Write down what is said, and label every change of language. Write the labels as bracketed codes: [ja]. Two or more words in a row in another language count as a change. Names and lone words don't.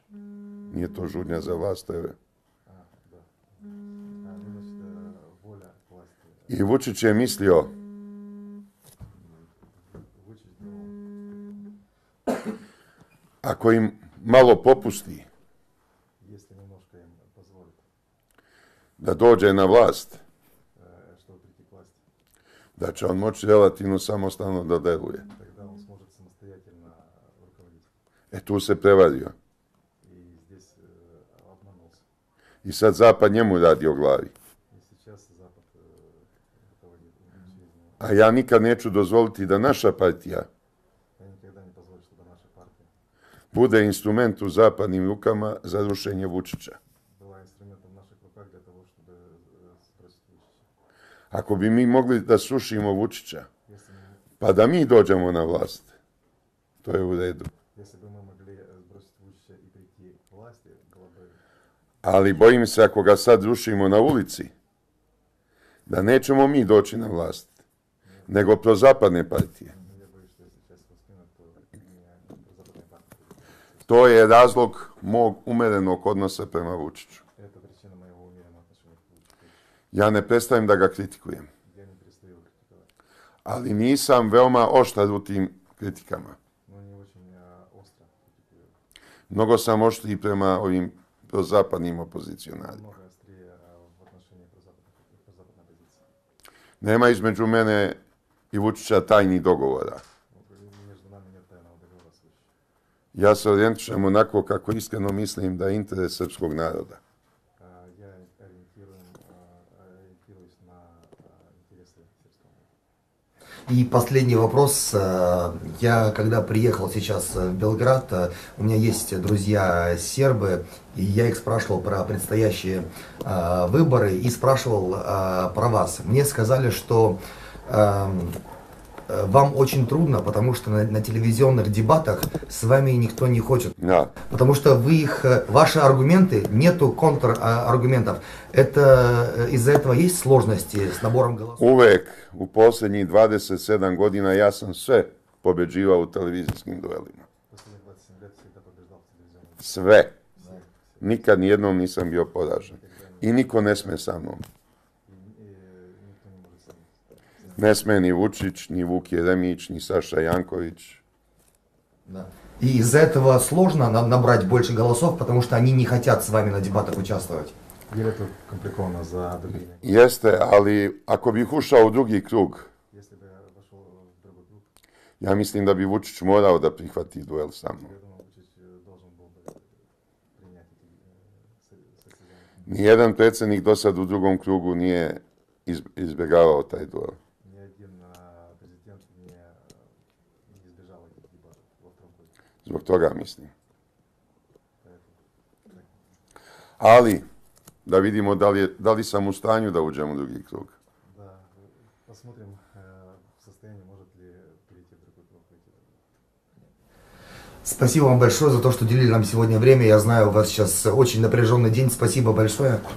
[sr] Nije to žudnja za vlast. To je... [ru] Да. Значит, воля к власти. [sr] I Vučić je mislio, [ru] Vučić думал, [sr] ako im malo popusti [ru] если немножко им позволит, [sr] da dođe na vlast, [ru] чтобы прийти к власти, [sr] da će on moći relativno samostalno da deluje. [ru] тогда он сможет самостоятельно руководить. [sr] E tu se prevario. [ru] И здесь обманулся. [sr] I sad Zapad njemu radi o glavi. [ru] И сейчас Запад руководит через него. [sr] A ja nikad neću dozvoliti da naša partija [ru] Я никогда не позволю, чтобы наша партия [sr] bude instrument u zapadnim rukama za rušenje Vučića. [ru] была инструментом в наших руках для того, чтобы сбросить Vučića. [sr] Ako bi mi mogli da srušimo Vučića, [ru] Если мы, [sr] pa da mi dođemo na vlast, to je u redu. [ru] если бы мы могли сбросить Vučića и прийти к власти, было бы... [sr] Ali bojim se ako ga sad rušimo na ulici, da nećemo mi doći na vlast, nego prozapadne partije. [ru] Я боюсь, что если сейчас его скинут, то не западная партия. [sr] To je razlog mog umerenog odnosa prema Vučiću. [ru] Это причина моего умеренного отношения к Vučiću. [sr] Ja ne prestajem da ga kritikujem, [ru] Я не перестаю его критиковать. [sr] ali nisam veoma oštar u tim kritikama. [ru] Но не очень остро критикую. [sr] Mnogo sam oštriji prema ovim prozapadnim opozicionarima. [ru] Много острее в отношении прозападной позиции. [sr] Nema između mene i Vučića tajnih dogovora. [ru] Между нами нет тайного договора с Vučićem. [sr] Ja se orijentišem onako kako iskreno mislim da je interes srpskog naroda. [ru] Я ориентируюсь на интересы сербского народа. И последний вопрос. Я, когда приехал сейчас в Белград, у меня есть друзья сербы, и я их спрашивал про предстоящие выборы и спрашивал про вас. Мне сказали, что вам очень трудно, потому что на телевизионных дебатах с вами никто не хочет. [sr] Da. [ru] Потому что ваши аргументы, нету контраргументов. Из-за этого есть сложности с набором голосов? [sr] Uvek u posljednjih 27 godina ja sam sve pobjeđivao u televizijskim duelima. [ru] Последних 27 лет всегда побеждал в телевизионных. [sr] Sve. Nikad nijednom nisam bio poražen. I niko ne sme sa mnom. [ru] И никто не может со мной. [sr] Ne sme ni Vučić, ni Vuk Jeremić, ni Saša Janković. [ru] Да. И из-за этого сложно набрать больше голосов, потому что они не хотят с вами на дебатах участвовать. [sr] Jer je to komplikovano za dobivanje. Jeste, ali ako bih ušao u drugi krug, [ru] Если бы я вошел в другой круг, [sr] ja mislim da bi Vučić morao da prihvati duel sa mnom. [ru] я думаю, Vučić должен был бы принять эти состязания. [sr] Nijedan predsjednik do sad u drugom krugu nije izbjegavao taj duel. [ru] Ни один президент не избежал этих дебатов во втором круге. [sr] Zbog toga mislim. [ru] Поэтому, так, [sr] Ali, da vidimo da li sam u stanju da uđem u drugi krug. [ru] да, посмотрим в состоянии, может ли перейти в другой круг. Спасибо вам большое за то, что уделили нам сегодня время. Я знаю, у вас сейчас очень напряженный день. Спасибо большое.